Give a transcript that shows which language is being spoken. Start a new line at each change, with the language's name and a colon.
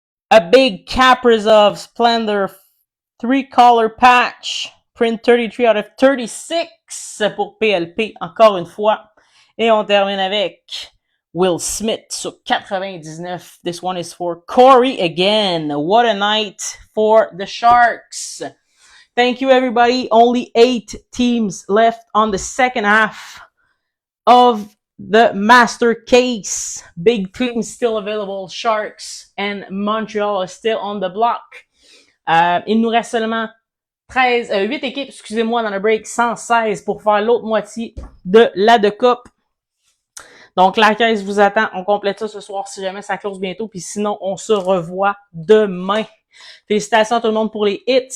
English: A big Kaprizov Splendor 3-color patch. Print 33 out of 36
French: pour PLP, encore une fois. Et on termine avec Will Smith sur 99.
English: This one is for Corey again. What a night for the Sharks. Thank you, everybody. Only 8 teams left on the second half of the master case. Big teams still available. Sharks and Montreal are still on the block.
French: Il nous reste seulement 8 équipes, excusez-moi, dans le break, 116 pour faire l'autre moitié de la de Coupe. Donc, la caisse vous attend. On complète ça ce soir si jamais ça close bientôt. Puis sinon, on se revoit demain. Félicitations à tout le monde pour les hits.